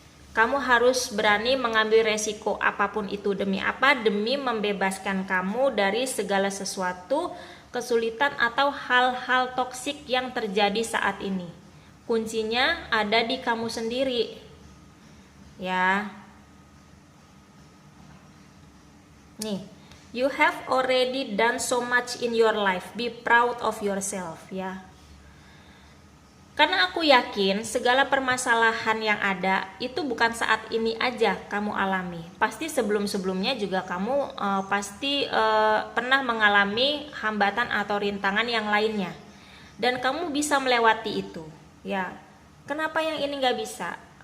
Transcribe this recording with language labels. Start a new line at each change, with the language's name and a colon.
Indonesian: Kamu harus berani mengambil resiko apapun itu. Demi apa? Demi membebaskan kamu dari segala sesuatu kesulitan atau hal-hal toksik yang terjadi saat ini. Kuncinya ada di kamu sendiri. Ya.
English: Nih, you have already done so much in your life. Be proud of yourself ya.
Indonesian: Karena aku yakin segala permasalahan yang ada itu bukan saat ini aja kamu alami. Pasti sebelum-sebelumnya juga kamu pasti pernah mengalami hambatan atau rintangan yang lainnya. Dan kamu bisa melewati itu. Ya, kenapa yang ini nggak bisa?